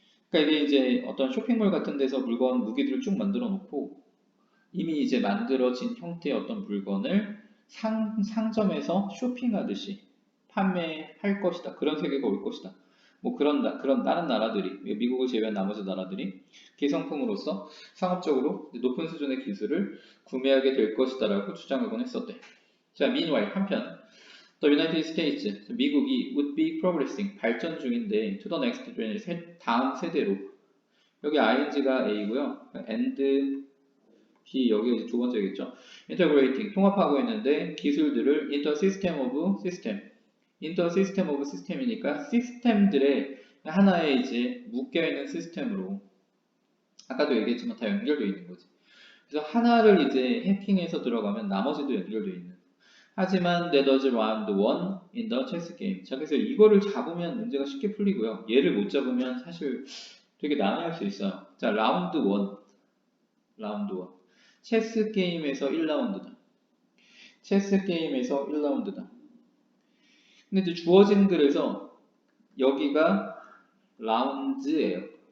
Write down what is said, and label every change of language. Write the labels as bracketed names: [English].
[Korean] 그러니까 이게 이제 어떤 쇼핑몰 같은 데서 무기들을 쭉 만들어 놓고 이미 이제 만들어진 형태의 어떤 물건을 상점에서 쇼핑하듯이 판매할 것이다. 그런 세계가 올 것이다. 뭐 그런 다른 나라들이, 미국을 제외한 나머지 나라들이 기성품으로서 상업적으로 높은 수준의 기술을 구매하게 될 것이다라고 주장하곤 했었대. 자, meanwhile, 한편, [English] The United States, [Korean] 미국이 [English] would be progressing, [Korean] 발전 중인데, [English] to the next generation, [Korean] 다음 세대로. 여기 ing가 A고요. and 여기가 이제 두 번째겠죠. integrating, 통합하고 있는데 기술들을 [English] into system of system, [Korean] into system of system이니까 시스템들의 하나의 이제 묶여있는 시스템으로 아까도 얘기했지만 다 연결되어 있는 거지. 그래서 하나를 이제 해킹해서 들어가면 나머지도 연결되어 있는. 하지만 [English] that was round one in the chess game. [Korean] 자, 그래서 이거를 잡으면 문제가 쉽게 풀리고요. 얘를 못 잡으면 사실 되게 난해할 수 있어요. 자, 라운드 1. 체스 게임에서 1라운드다. 체스 게임에서 1라운드다. 근데 이제 주어진 글에서 여기가 라운드예요.